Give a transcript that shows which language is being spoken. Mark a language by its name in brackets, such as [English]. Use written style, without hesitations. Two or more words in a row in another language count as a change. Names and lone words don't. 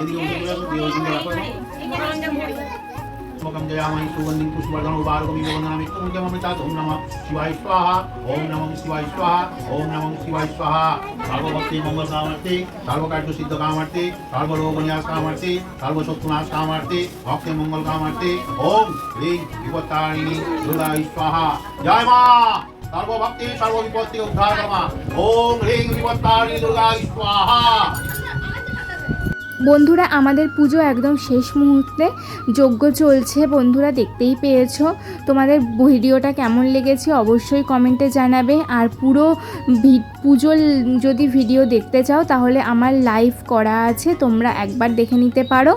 [Sanskrit] मुखं जयामहि सुगन्धिं पुष्पवर्धनं उपारकमिवन्दनामि ॐ नमः शिवाय स्वाहा ओम नमः शिवाय स्वाहा ओम नमः शिवाय स्वाहा सर्वभक्ति मंगल कामर्थे सर्वकार्य सिद्ध कामर्थे सर्वरोगन्यास कामर्थे सर्वशत्रुनाश कामर्थे भक्ति मंगल कामर्थे ओम ह्रीं विपत्तारिणी दुर्गाय स्वाहा जय मां सर्वभक्ति सर्वविपत्ति उद्धार मा ओम ह्रीं विपत्तारिणी दुर्गाय स्वाहा। [Bangla] বন্ধুরা, আমাদের পুজো একদম শেষ মুহূর্তে, যজ্ঞ চলছে, বন্ধুরা দেখতেই পেয়েছো। তোমাদের ভিডিওটা কেমন লেগেছে অবশ্যই কমেন্টে জানাবে। আর পুরো পুজোর যদি ভিডিও দেখতে চাও তাহলে আমার লাইভ করা আছে, তোমরা একবার দেখে নিতে পারো।